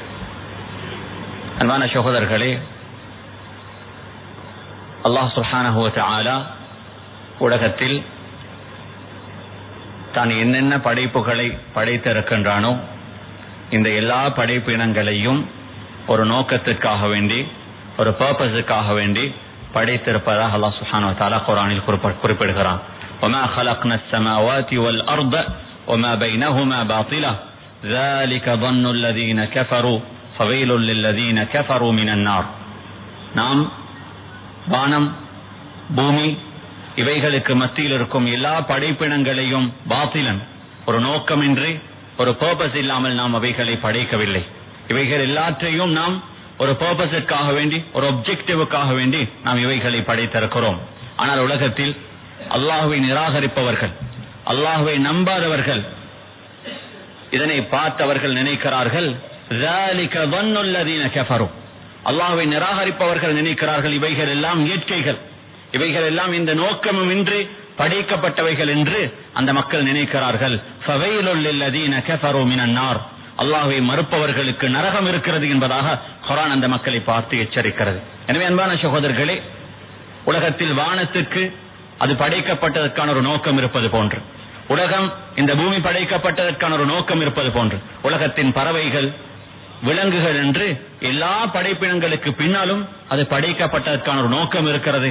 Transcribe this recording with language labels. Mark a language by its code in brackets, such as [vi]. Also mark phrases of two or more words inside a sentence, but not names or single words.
[ta] அன்பான சகோதரர்களே, அல்லாஹ் [ar] سبحانه وتعالى [ta] உலகத்தில் தான் என்னென்ன படைப்புகளை படைத்திருக்கின்றானோ இந்த எல்லா படைப்பு இனங்களையும் ஒரு நோக்கத்திற்காக வேண்டி, ஒரு பர்பஸுக்காக வேண்டி படைத்திருப்பதாக அல்லாஹ் [ar] سبحانه وتعالى [ta] குர்ஆனில் குறிப்பிடுகிறான். [ar] وَمَا خَلَقْنَا السَّمَاوَاتِ وَالْأَرْضَ وَمَا بَيْنَهُمَا بَاطِلًا ذَلِكَ ظَنُّ الَّذِينَ كَفَرُوا فَوَيْلٌ لِلَّذِينَ كَفَرُوا مِنَ النَّارِ. [ta] நாம் வானம், பூமி இவைகளுக்கு மத்தியில் இருக்கும் எல்லா படைப்பினங்களையும் பாத்திலன், ஒரு நோக்கமின்றி, ஒரு பர்பஸ் இல்லாமல் நாம் அவைகளை படைக்கவில்லை. இவைகள் எல்லாற்றையும் நாம் ஒரு பர்பஸுக்காக வேண்டி, ஒரு ஒப்ஜெக்டிவுக்காக வேண்டி நாம் இவைகளை படைத்திருக்கிறோம். ஆனால் உலகத்தில் அல்லாஹுவை நிராகரிப்பவர்கள், அல்லாஹுவை நம்பாதவர்கள், இதனை பார்த்தவர்கள் நினைக்கிறார்கள் [ar] ذَلِكَ ظَنُّ الَّذِينَ كَفَرُوا. [ta] அல்லாஹுவை நிராகரிப்பவர்கள் நினைக்கிறார்கள் இவைகள் எல்லாம் இயற்கைகள், இவைகள் எல்லாம் இந்த நோக்கமும் இன்றி படைக்கப்பட்டவைகள் என்று அந்த மக்கள் நினைக்கிறார்கள். [ar] فَوَيْلٌ لِلَّذِينَ كَفَرُوا مِنَ النَّارِ. [ta] அல்லாஹுவை மறுப்பவர்களுக்கு நரகம் இருக்கிறது என்பதாக குர்ஆன் அந்த மக்களை பார்த்து எச்சரிக்கிறது. எனவே அன்பான சகோதரர்களே, உலகத்தில் வானத்துக்கு அது படைக்கப்பட்டதற்கான ஒரு நோக்கம் இருப்பது போன்று, உலகம் இந்த பூமி படைக்கப்பட்டதற்கான ஒரு நோக்கம் இருப்பது போன்று, உலகத்தின் பறவைகள், விலங்குகள் என்று எல்லா படைப்பினங்களுக்கு பின்னாலும் அது படைக்கப்பட்டதற்கான ஒரு நோக்கம் இருக்கிறது.